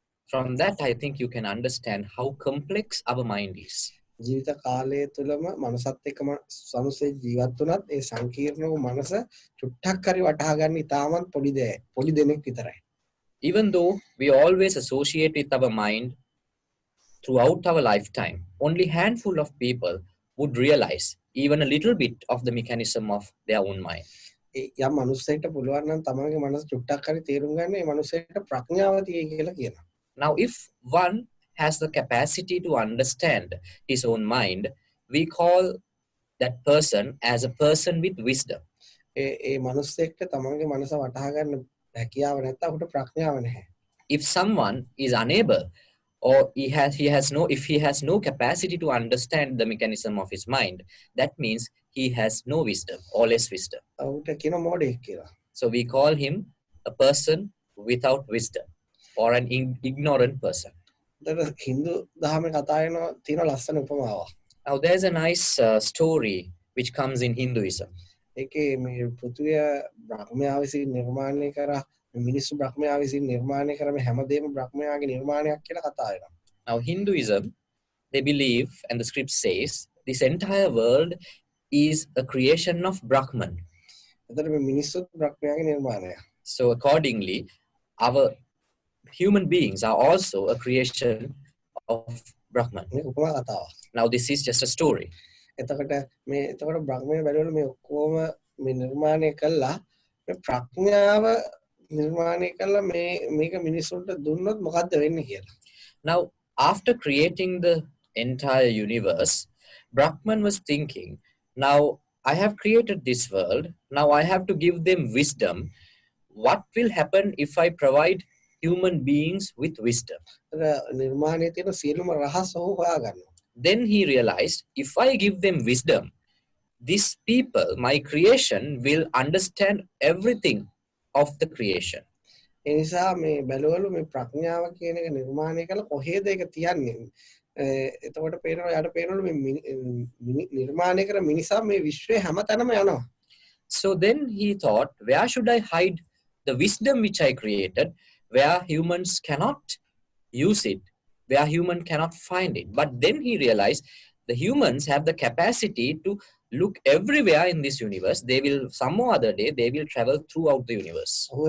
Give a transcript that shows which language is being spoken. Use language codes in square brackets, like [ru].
[en] From that, I think you can understand how complex our mind is. [si] ජීවිත කාලය තුළම මනසත් එක්කම සමසේ ජීවත් වුණත් ඒ සංකීර්ණ වූ මනස චුට්ටක් හරි වටහා ගන්න ඉතාමත් පොඩි දෙනෙක් විතරයි. [en] Even though we always associate with our mind throughout our lifetime, only handful of people would realize even a little bit of the mechanism of their own mind. [si] යම් මනුස්සයෙක්ට පුළුවන් නම් තමන්ගේ මනස චුට්ටක් හරි තේරුම් ගන්න ඒ මනුස්සයෙක්ට ප්‍රඥාව තියෙයි කියලා කියනවා. [en] Now, if one has the capacity to understand his own mind, we call that person as a person with wisdom. [si] ඒ මනුස්සයෙක්ට තමන්ගේ මනස වටහා ගන්න හැකියාව නැත්නම් උට ප්‍රඥාව නැහැ. [en] If someone is unable or if he has no capacity to understand the mechanism of his mind, that means he has no wisdom or less wisdom. [si] උට කියන මොඩෙක් කියලා. [en] So we call him a person without wisdom or an ignorant person. [si] Hindu දහමේ කතා වෙන තියෙන ලස්සන උපමාවක්. [en] Now there's a nice story which comes in Hinduism. [si] ඒකේ මේ පෘථිවිය බ්‍රහ්මයා විසින් නිර්මාණය කරා මිනිස්සු බ්‍රහ්මයා විසින් නිර්මාණය කරා මේ හැමදේම බ්‍රහ්මයාගේ නිර්මාණයක් කියලා කතා වෙනවා. [en] Now Hinduism, they believe, and the script says, this entire world is a creation of Brahman. [si] එතකොට මේ මිනිස්සුත් බ්‍රහ්මයාගේ නිර්මාණයක්. [en] So accordingly, our human beings are also a creation of Brahman. [si] මේ උපමා කතාවක්. [en] Now this is just a story. [si] එතකොට බ්‍රහ්මයා බැලුවල මේ ඔක්කොම මේ නිර්මාණය කළා මේ ප්‍රඥාව නිර්මාණය කළා මේක මිනිස්සුන්ට දුන්නොත් මොකද්ද වෙන්නේ කියලා. [en] Now after creating the entire universe, Brahman was thinking, now I have created this world, now I have to give them wisdom. What will happen if I provide human beings with wisdom? [si] නිර්මාණයේ තියෙන සියලුම රහස් ඔහු හොයාගන්නවා. [en] Then he realized, if I give them wisdom, these people, my creation, will understand everything of the creation. [si] ඒ නිසා මේ බැලුවලු මේ ප්‍රඥාව කියන එක නිර්මාණය කළ කොහෙද ඒක තියන්නේ. එතකොට පේනවා යාට පේනවලු මේ නිර්මාණය කර මිනිසා මේ විශ්වයේ හැමතැනම යනවා. [en] So then he thought, where should I hide the wisdom which I created, where humans cannot use it, where human cannot find it? But then he realized the humans have the capacity to look everywhere in this universe. They will, some other day, they will travel throughout the universe.